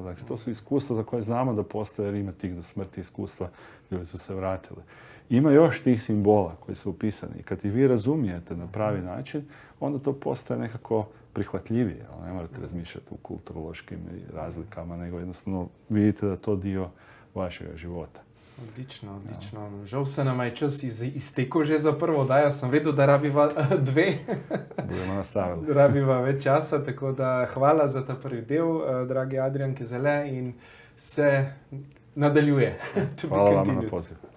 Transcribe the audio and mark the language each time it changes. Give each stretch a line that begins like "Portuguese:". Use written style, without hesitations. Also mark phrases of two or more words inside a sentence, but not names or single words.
Croatian: Dakle, to su iskustva za koje znamo da postoje, jer ima tih do smrti iskustva, ljudi su se vratili. Ima još tih simbola koji su upisani. I kad ih vi razumijete na pravi način, onda to postaje nekako prihvatljivije. Ne morate razmišljati u kulturološkim razlikama, nego jednostavno vidite da je to dio vašega života. Odlično.
Slovenian: Žal se nam je čas iztekel že za prvo oddajo. Sem vedel, da rabiva dve.
Croatian: Budemo nastavili.
Slovenian: Rabiva več časa, tako da hvala za ta prvi del, dragi Adrian Kezele, in se nadaljuje.
Croatian: Hvala vam na poziv.